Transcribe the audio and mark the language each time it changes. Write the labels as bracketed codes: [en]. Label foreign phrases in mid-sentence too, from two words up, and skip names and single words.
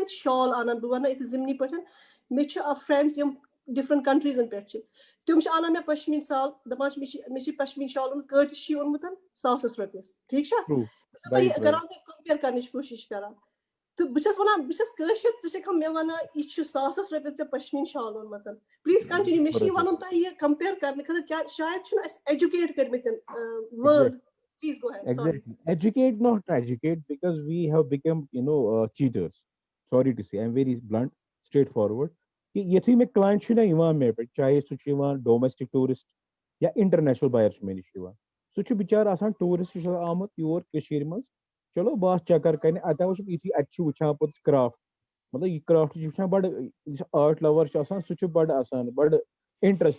[ks] ییٚتہِ شال انان بہٕ وَنہٕ یِتھ ضمنی پٲٹھۍ مےٚ چھِ فرینڈٕز یِم [en] different countries [ks] پٮ۪ٹھ چھِ تِم چھِ انان مےٚ پشمیٖن شال دپان چھِ مےٚ چھِ پشمیٖن شال اوٚنمُت کۭتِس چھُ یہِ اوٚنمُت 100,000 رۄپیَس ٹھیٖک چھا بہٕ کران تۄہہِ کمپیر کرنٕچ کوٗشِش کران تہٕ بہٕ چھَس وَنان بہٕ چھَس کٲشِر ژٕ چھَکھ مےٚ وَنان یہِ چھُ 100,000 رۄپیَس ژےٚ پشمیٖن شال اوٚنمُت [en] please continue [ks] مےٚ چھُ یہِ وَنُن تۄہہِ یہِ کمپیر کرنہٕ خٲطرٕ کیٛاہ شاید چھُنہٕ اَسہِ ایجوکیٹ کٔرمٕتۍ وٲرلڈ [en] please go ahead sorry Educate, not educate, because we have become, cheaters. Sorry to say, I'm very blunt, straightforward. [ks] کہ یِتھُے مےٚ کلاینٹ چھُ نہ یِوان مےٚ پٮ۪ٹھ چاہے سُہ چھُ یِوان [en] domestic tourist [ks] یا [en] international buyer [ks] چھُ مےٚ نِش یِوان سُہ چھُ بِچارٕ آسان ٹوٗرِسٹ چھُ آمُت یور کٔشیٖرِ منٛز چلو بہٕ آسہٕ چکر کرنہِ اتہِ وٕچھ یِتھُے اتہِ چھُ وٕچھان پوٚتُس کرافٹ مطلب یہِ کرافٹ چھُ وٕچھان بڑٕ یُس [en] art lover [ks] چھُ آسان سُہ چھُ بڑٕ آسان بڑٕ انٹرسٹ